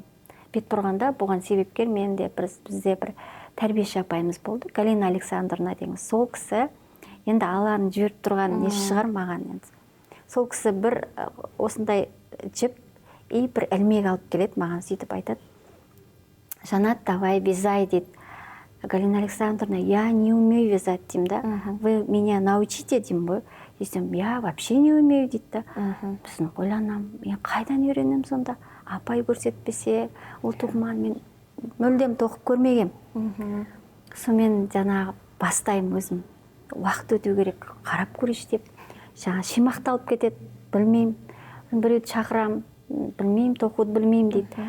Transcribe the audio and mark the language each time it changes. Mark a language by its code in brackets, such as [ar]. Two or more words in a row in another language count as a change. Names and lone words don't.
[kk] Бет бұрғанда бұған себепкер менде бізде бір тәрбиеші апайымыз болды, Галина Александровна деген. Сол кісі енді Алланың жіберіп тұрған несі шығар маған енді. Сол кісі бір осындай жіп и бір ілмек алып келеді, маған сөйтіп айтады. [ru] Жанат, давай вязай дейді. Галина Александровна, я не умею вязать [kk] деймін да. [ru] Вы меня научите [kk] деймін ғой. Десем, [ru] я вообще не умею [kk] дейді да. Біздің ойланам, мен қайдан үйренем сонда? Апай көрсетпесе, ол тоқыманы мен мүлдем тоқып көрмегем. Сонымен жаңағы бастаймын өзім. Уақыт өту керек, қарап көрейші деп. Жаңа шимақталып кетеді, білмеймін. Біреуді шақырам, білмеймін, тоқуды білмеймін дейді.